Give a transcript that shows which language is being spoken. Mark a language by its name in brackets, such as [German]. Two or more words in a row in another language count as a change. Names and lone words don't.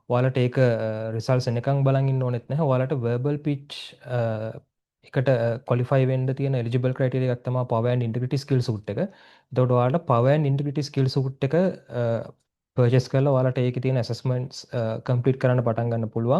[Sinhala] ඔයාලට ඒක රිසල්ට්ස් එනකන් බලන් ඉන්න ඕනෙත් නැහැ. ඔයාලට [English] verbal pitch [Sinhala] එකට ක්වොලිෆයි වෙන්න තියෙන [English] eligible criteria [Sinhala] එකක් තමයි [English] power and integrity skill suit [Sinhala] එක. එතකොට ඔයාලට [English] power and integrity skill suit [Sinhala] එක පර්චේස් කරලා ඔයාලට ඒකේ තියෙන [English] assessments complete [Sinhala] කරන්න පටන් ගන්න පුළුවන්.